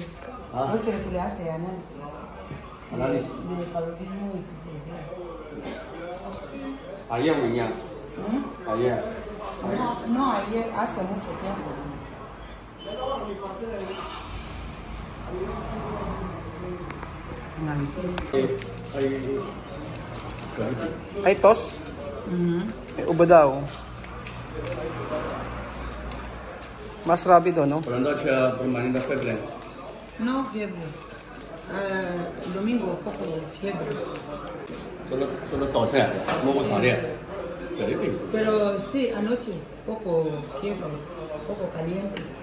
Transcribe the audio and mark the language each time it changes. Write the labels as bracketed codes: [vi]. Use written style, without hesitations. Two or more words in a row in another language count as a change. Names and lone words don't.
[es] Yo quiero que le haga análisis. Análisis. De paludismo y tifoidea. Ayer o mañana. Ayer. No, ayer, hace mucho tiempo. Analysis. Ay tos? [tl] Ubo daw. [es] Mas rápido, ¿no? Por la noche permanente fiebre. No, fiebre. Domingo, poco de fiebre. Solo tose, moco sale. Pero sí, anoche, poco fiebre, poco caliente.